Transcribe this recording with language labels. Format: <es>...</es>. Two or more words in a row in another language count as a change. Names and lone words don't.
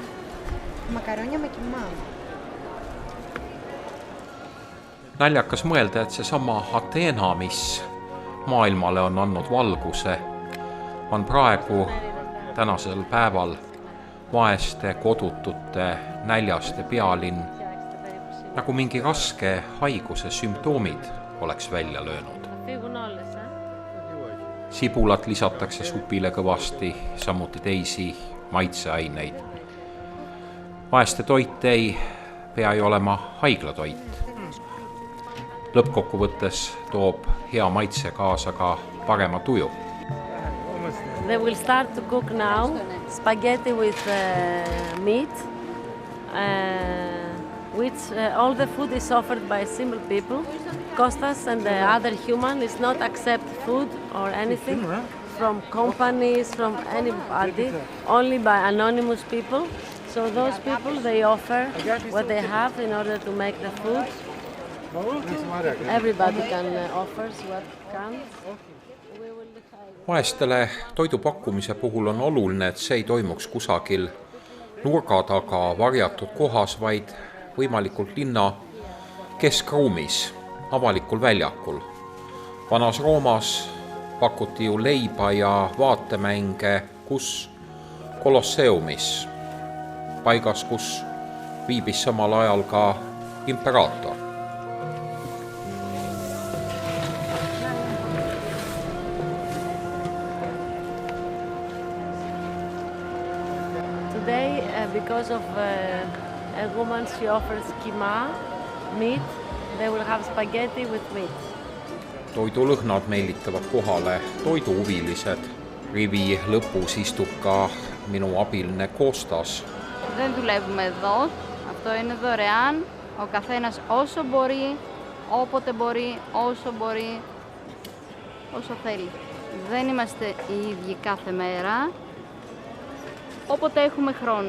<el>Μακαρόνια με κιμά.</el> <et>Naljakas mõelda, et seesama Ateena, mis maailmale on andnud valguse, on praegu tänasel päeval vaeste, kodutute, näljaste pealinn, nagu mingi raske haiguse sümptoomid oleks välja löönud. Sibulat lisatakse supile kõvasti, samuti teisi maitseaineid. Vaeste toit ei pea ei olema haiglatoit. Lõppkokkuvõttes toob hea maitse kaasa ka parema tuju.</et> <en>They will start to cook now spaghetti with meat, which all the food is offered by simple people. Costas and the other human is not accept food or anything from companies, from anybody, only by anonymous people. So those people, they offer what they have in order to make the food. Everybody can offer what comes.</en> <et>Vaestele toidu pakkumise puhul on oluline, et see ei toimuks kusagil nurga taga varjatud kohas, vaid võimalikult linna keskruumis, avalikul väljakul. Vanas Roomas pakuti ju leiba ja vaatemänge, kus Kolosseumis, paigas, kus viibis samal ajal ka imperaator.</et> <en>Today, because of a woman, she offers kima, meat. They will have spaghetti with meat.</en> <et>Toidulõhnad meelitavad kohale toiduhuvilised. Rivi lõpus istub ka minu abiline Kostas.</et> <el>Δεν δουλεύουμε εδώ. Αυτό είναι δωρεάν. Ο καθένας όσο μπορεί, όποτε μπορεί, όσο μπορεί, όσο θέλει. Δεν είμαστε οι ίδιοι κάθε μέρα. Όποτε έχουμε χρόνο.</el>